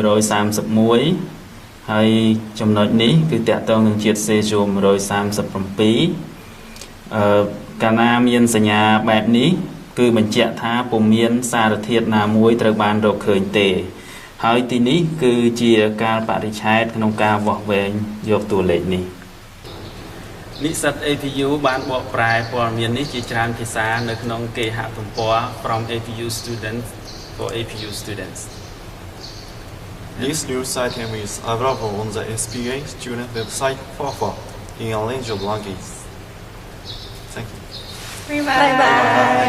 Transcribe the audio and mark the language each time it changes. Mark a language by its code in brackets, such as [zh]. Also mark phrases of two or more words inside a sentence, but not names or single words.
[km] 131 ហើយចំណុចនេះគឺតាក់ទងនឹងជាតិសេស្យូម137កាលណាមានសញ្ញាបែបនេះគឺបញ្ជាក់ថាពុំមានសារធាតុណាមួយត្រូវបានរកឃើញទេហើយទីនេះគឺជាកាលបរិច្ឆេទក្នុងការវាស់វែងយកតួលេខនេះនិស្សិត APU បានបកប្រែព័ត៌មាននេះជាច្រើនភាសានៅក្នុងគេហទំព័រ [en] from APU students for APU students This news item is available on the SPA student website in a range of languages. Thank you. Bye bye.